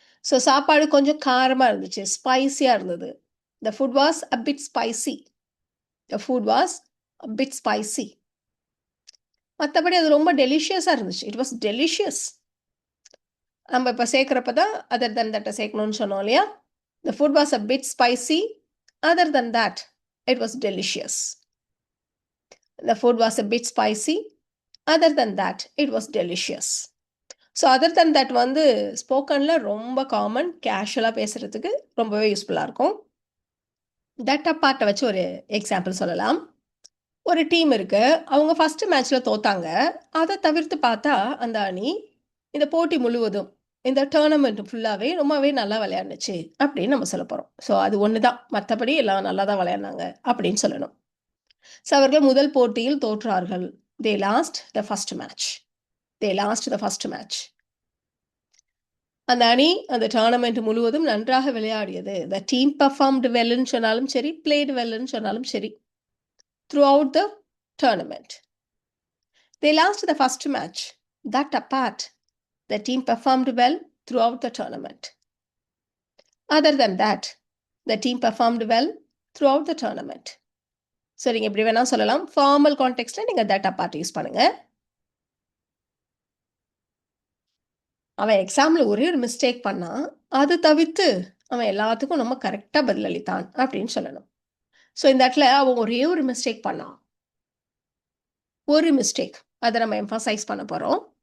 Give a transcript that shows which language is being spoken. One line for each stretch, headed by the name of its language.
Tamil: So சாப்பாடு கொஞ்சம் காரமாக இருந்துச்சு, ஸ்பைசியாக இருந்தது.
English: The food was a bit spicy. The food was a bit spicy.
Tamil: மற்றபடி அது ரொம்ப டெலிஷியஸாக இருந்துச்சு.
English: It was delicious.
Tamil: நம்ம இப்போ சேர்க்குறப்ப தான் அதர் தன் தட்டை சேர்க்கணும்னு சொன்னோம் இல்லையா?
English: The food was a bit spicy. Other than that, it was delicious. The food was a bit spicy. Other than that, it was delicious.
Tamil: So other than that வந்து ஸ்போக்கனில் ரொம்ப common, கேஷுவலாக பேசுகிறதுக்கு ரொம்பவே யூஸ்ஃபுல்லாக இருக்கும். தட் அப்பார்ட்டை வச்சு ஒரு எக்ஸாம்பிள் சொல்லலாம். ஒரு டீம் இருக்கு, அவங்க ஃபர்ஸ்ட் மேட்ச்ல தோத்தாங்க. அதை தவிர்த்து பார்த்தா அந்த அணி இந்த போட்டி முழுவதும், இந்த டோர்னமெண்ட் ஃபுல்லாவே ரொம்பவே நல்லா விளையாடுனுச்சு அப்படின்னு நம்ம சொல்ல போறோம். ஸோ அது ஒன்று தான், மற்றபடி எல்லாம் நல்லா தான் விளையாடினாங்க அப்படின்னு சொல்லணும். ஸோ அவர்கள் முதல் போட்டியில் தோற்றார்கள்.
English: They lost the first match. They lost the first match.
Tamil: அந்த அணி அந்த டோர்னமெண்ட் முழுவதும் நன்றாக விளையாடியது.
English: the team performed
Tamil: வெல்னு சொன்னாலும் சரி, பிளேடு வெல்னு சொன்னாலும் சரி,
English: Throughout the tournament. They lost the first match. That apart, the team performed well throughout the tournament. Other than that, the team performed well throughout the tournament.
Tamil: So நீங்க எப்படி வேணா சொல்லலாம். Formal கான்டெக்ஸ்ட்ல நீங்க
English: that apart
Tamil: use பண்ணுங்க. அவன் எக்ஸாம்ல ஒரே ஒரு மிஸ்டேக் பண்ணா, அது தவிர்த்து அவன் எல்லாத்துக்கும் நம்ம கரெக்டா பதிலளித்தான் அப்படின்னு சொல்லணும். ஸோ இந்த இடத்துல அவன் ஒரே ஒரு மிஸ்டேக் பண்ணான். ஒரு மிஸ்டேக், அதை நம்ம எம்ஃபசைஸ் பண்ண போறோம்.